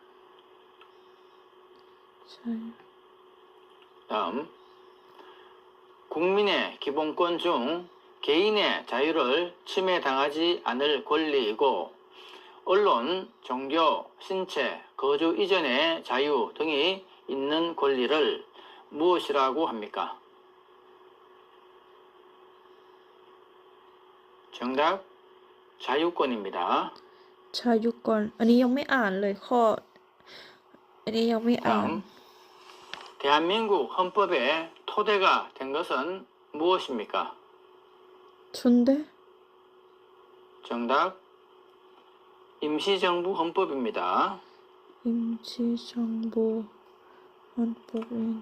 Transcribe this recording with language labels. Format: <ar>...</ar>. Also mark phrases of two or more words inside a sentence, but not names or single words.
<ko>다음, 국민의 기본권 중 개인의 자유를 침해당하지 않을 권리이고 언론, 종교, 신체, 거주 이전의 자유 등이 있는 권리를 무엇이라고 합니까? 정답, 자유권입니다.</ko> <th>자유권 อันนี้ยังไม่อ่านเลยข้อ อันนี้ยังไม่อ่าน</th> <ko>다음, 대한민국 헌법의 토대가 된 것은 무엇입니까? 춘대? 정답, 임시정부 헌법입니다. 임시정부 헌법입니다.</ko>